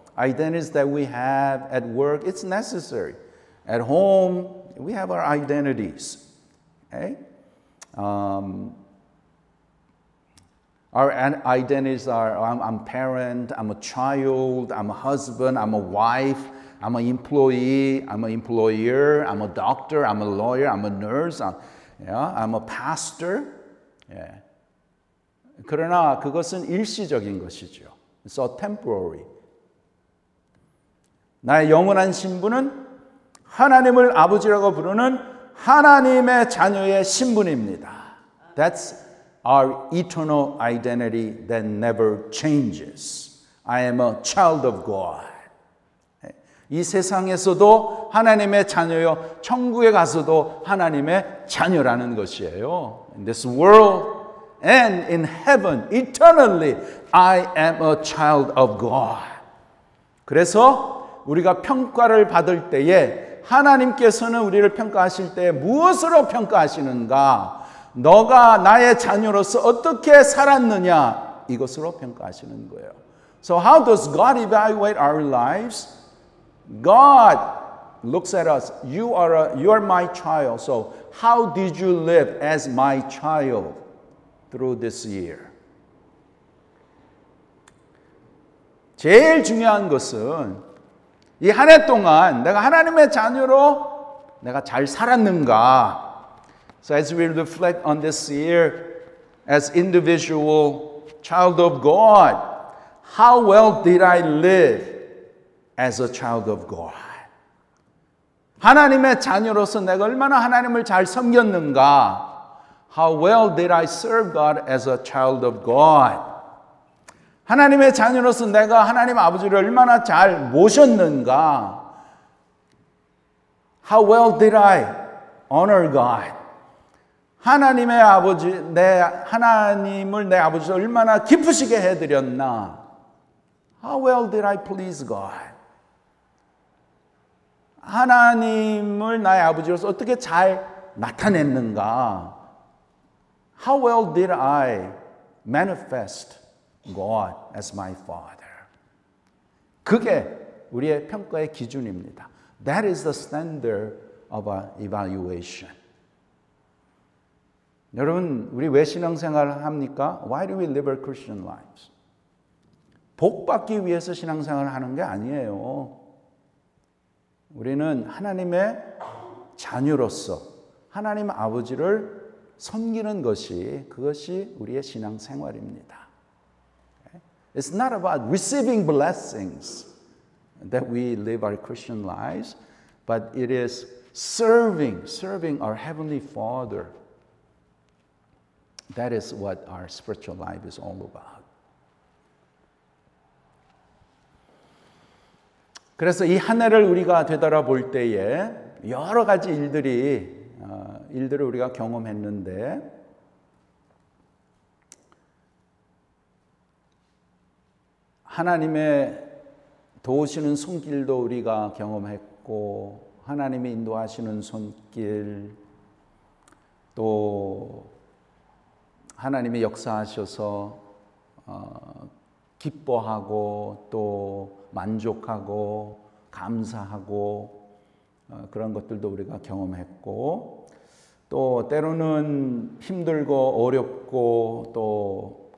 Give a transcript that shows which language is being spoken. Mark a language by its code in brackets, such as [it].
[en] Identities that we have at work, it's necessary. At home, we have our identities. Okay? Our identities are, I'm a parent, I'm a child, I'm a husband, I'm a wife, I'm an employee, I'm an employer, I'm a doctor, I'm a lawyer, I'm a nurse, I'm a pastor. [ko] 예. 그러나 그것은 일시적인 것이죠. [en] So temporary. [ko] 나의 영원한 신분은 하나님을 아버지라고 부르는 하나님의 자녀의 신분입니다. [en] That's our eternal identity that never changes. I am a child of God. [ko] 이 세상에서도 하나님의 자녀요, 천국에 가서도 하나님의 자녀라는 것이에요. [en] In this world and in heaven, eternally, I am a child of God. [ko] 그래서 우리가 평가를 받을 때에 하나님께서는 우리를 평가하실 때 무엇으로 평가하시는가? 너가 나의 자녀로서 어떻게 살았느냐? 이것으로 평가하시는 거예요. [en] So how does God evaluate our lives? God looks at us. You are my child. So how did you live as my child through this year? [ko] 제일 중요한 것은 이 한 해 동안 내가 하나님의 자녀로 내가 잘 살았는가? [en] So as we reflect on this year as individual child of God, how well did I live as a child of God? [ko] 하나님의 자녀로서 내가 얼마나 하나님을 잘 섬겼는가? [en] How well did I serve God as a child of God? [ko] 하나님의 자녀로서 내가 하나님 아버지를 얼마나 잘 모셨는가? [en] How well did I honor God? [ko] 하나님의 아버지, 하나님을 내 아버지를 얼마나 기쁘시게 해드렸나? [en] How well did I please God? [ko] 하나님을 나의 아버지로서 어떻게 잘 나타냈는가? [en] How well did I manifest God as my Father? [ko] 그게 우리의 평가의 기준입니다. [en] That is the standard of our evaluation. [ko] 여러분, 우리 왜 신앙생활을 합니까? [en] Why do we live our Christian lives? [ko] 복 받기 위해서 신앙생활을 하는 게 아니에요. 우리는 하나님의 자녀로서 하나님 아버지를 섬기는 것이 그것이 우리의 신앙생활입니다. [en] It's not about receiving blessings that we live our Christian lives, but it is serving our Heavenly Father. That is what our spiritual life is all about. [ko] 그래서 이 한 해를 우리가 되돌아볼 때에 여러 가지 일들을 우리가 경험했는데 하나님의 도우시는 손길도 우리가 경험했고 하나님이 인도하시는 손길 또 하나님이 역사하셔서 기뻐하고 또 만족하고 감사하고 그런 것들도 우리가 경험했고 또 때로는 힘들고 어렵고 또